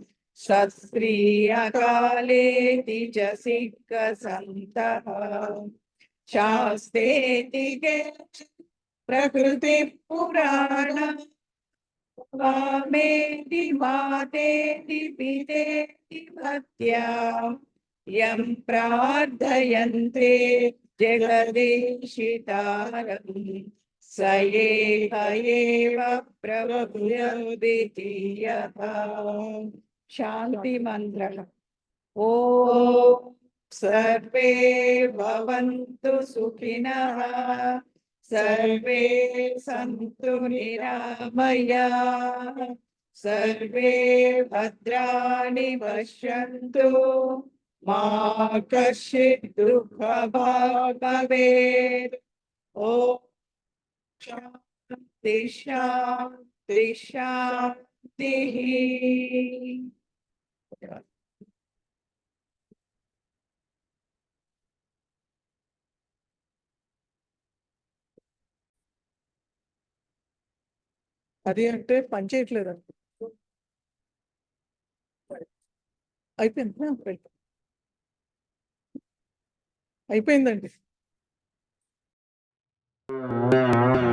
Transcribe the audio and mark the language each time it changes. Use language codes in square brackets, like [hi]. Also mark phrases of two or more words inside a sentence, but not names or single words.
[sa] సత్స్త్రీయకాలేతి చ సిక్కసంతః శాస్తేతి ప్రకృతి పురాణ వామేతి మాతేతి పితేతి భక్త్యా యం ప్రార్థయంతే జగదీశితారం స ఏక ఏవ ప్రద్వితీయః. శాంతి మంత్రః. ఓం सर्वे भवन्तु सुखिनः सर्वे सन्तु निरामयाः सर्वे भद्राणि पश्यन्तु मा कश्चित् दुःखभाग् भवेत् ॐ शान्ति शान्ति शान्तिः [te] అది అంటే పని చేయట్లేదు అయిపోయింది అయిపోయిందండి